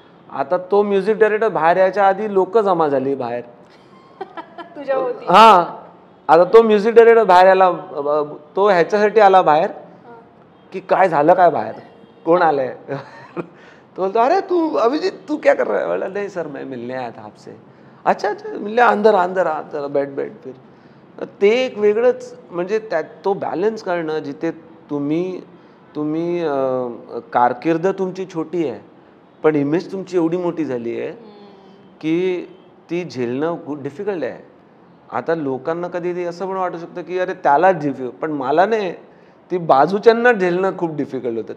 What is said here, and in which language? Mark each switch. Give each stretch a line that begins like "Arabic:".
Marathi: आता तो music director बाहेर यायच्या आधी लोक जमा झाली बाहेर. हा, आता तो म्युझिक डायरेक्टर बाहेर आला, तो ह्याच्यासाठी आला बाहेर की काय झालं, काय बाहेर कोण आलंय. तो बोलतो
Hindi: अरे तू अभिजीत तू क्या कर रहा है. बोला नहीं सर मैं मिलने आया था आपसे. अच्छा अच्छा मिलने, अंदर अंदर जरा बैठ फिर.
Marathi: ते एक वेगळंच, म्हणजे त्यात तो बॅलन्स करणं, जिथे तुम्ही कारकीर्द तुमची छोटी आहे पण इमेज तुमची एवढी मोठी झाली आहे की ती झेलणं खूप डिफिकल्ट आहे. आता लोकांना कधी असं पण वाटू शकतं की अरे त्यालाच डिफिकल्ट, पण मला नाही, ती बाजूच्यांना झेलणं खूप डिफिकल्ट होतं.